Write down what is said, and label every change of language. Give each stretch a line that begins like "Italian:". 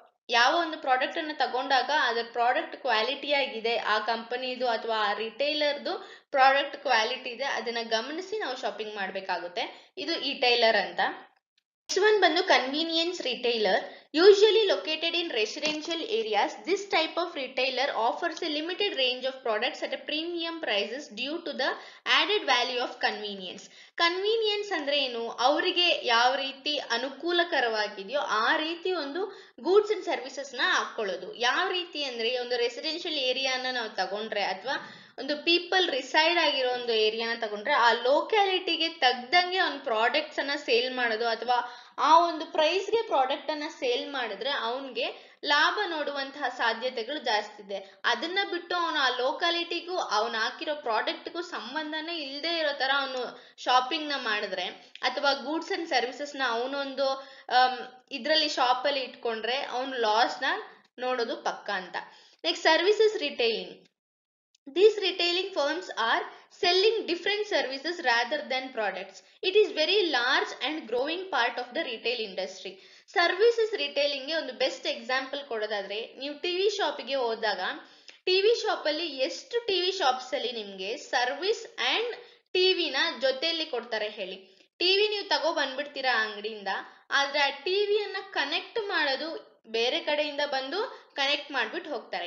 Kannada: ಯಾವ ಒಂದು ಪ್ರಾಡಕ್ಟ್ ಅನ್ನ ತಗೊಂಡಾಗ ಅದರ ಪ್ರಾಡಕ್ಟ್ ಕ್ವಾಲಿಟಿ ಆಗಿದೆ, ಆ ಕಂಪನಿದು ಅಥವಾ ಆ ರಿಟೈಲರ್ದು ಪ್ರಾಡಕ್ಟ್ ಕ್ವಾಲಿಟಿ ಇದೆ, ಅದನ್ನ ಗಮನಿಸಿ ನಾವು ಶಾಪಿಂಗ್ ಮಾಡಬೇಕಾಗುತ್ತೆ. ಇದು ಇ-ಟೈಲರ್ ಅಂತ.
English: Next one
Kannada: ಬಂದು convenience retailer.
English: Usually located in residential areas, this type of retailer offers a limited range of products at a premium prices due to the added value of convenience.
Kannada: Convenience ಅಂದ್ರೆ ಏನು, ಅವರಿಗೆ ಯಾವ ರೀತಿ ಅನುಕೂಲಕರವಾಗಿದೆಯೋ ಆ ರೀತಿ ಒಂದು goods and services ನ ಹಾಕೊಳ್ಳೋದು. ಯಾವ ರೀತಿ ಅಂದ್ರೆ ಒಂದು ರೆಸಿಡೆನ್ಷಿಯಲ್ ಏರಿಯಾನ ನಾವು ತಗೊಂಡ್ರೆ ಅಥವಾ ಒಂದು ಪೀಪಲ್ ರಿಸೈಡ್ ಆಗಿರೋ ಒಂದು ಏರಿಯಾನ ತಗೊಂಡ್ರೆ ಆ ಲೋಕ್ಯಾಲಿಟಿಗೆ ತಗ್ದಂಗೆ ಒಂದು ಪ್ರಾಡಕ್ಟ್ಸ್ ಅನ್ನ ಸೇಲ್ ಮಾಡೋದು ಅಥವಾ ಆ ಒಂದು ಪ್ರೈಸ್ಗೆ ಪ್ರಾಡಕ್ಟ್ ಅನ್ನ ಸೇಲ್ ಮಾಡಿದ್ರೆ ಅವನ್ಗೆ ಲಾಭ ನೋಡುವಂತಹ ಸಾಧ್ಯತೆಗಳು ಜಾಸ್ತಿ ಇದೆ. ಅದನ್ನ ಬಿಟ್ಟು ಅವನು ಆ ಲೋಕಾಲಿಟಿಗೂ ಅವನು ಹಾಕಿರೋ ಪ್ರಾಡಕ್ಟ್ಗೂ ಸಂಬಂಧನೇ ಇಲ್ಲದೆ ಇರೋ ತರ ಅವನು ಶಾಪಿಂಗ್ ನ ಮಾಡಿದ್ರೆ ಅಥವಾ ಗೂಡ್ಸ್ ಅಂಡ್ ಸರ್ವಿಸಸ್ ನ ಅವನೊಂದು ಇದ್ರಲ್ಲಿ ಶಾಪ್ ಅಲ್ಲಿ ಇಟ್ಕೊಂಡ್ರೆ ಅವನು ಲಾಸ್ ನ ನೋಡೋದು ಪಕ್ಕ ಅಂತ.
English: Next services retailing. These retailing firms are selling different services rather than products. It is very large and growing part of the retail industry.
Kannada: Services retailing ಗೆ ಒಂದು ಬೆಸ್ಟ್ ಎಕ್ಸಾಂಪಲ್ ಕೊಡೋದಾದ್ರೆ, ನೀವು ಟಿವಿ ಶಾಪಿಗೆ ಹೋದಾಗ ಟಿವಿ ಶಾಪ್ ಅಲ್ಲಿ ಎಷ್ಟು ಟಿವಿ ಶಾಪ್ಸ್ ಅಲ್ಲಿ ನಿಮ್ಗೆ service and ಟಿವಿನ ಜೊತೆಯಲ್ಲಿ ಕೊಡ್ತಾರೆ ಹೇಳಿ. ಟಿವಿ ನೀವು ತಗೋ ಬಂದ್ಬಿಡ್ತೀರಾ ಅಂಗಡಿಯಿಂದ, ಆದ್ರೆ ಆ ಟಿವಿಯನ್ನ ಕನೆಕ್ಟ್ ಮಾಡೋದು ಬೇರೆ ಕಡೆಯಿಂದ ಬಂದು ಕನೆಕ್ಟ್ ಮಾಡ್ಬಿಟ್ಟು ಹೋಗ್ತಾರೆ.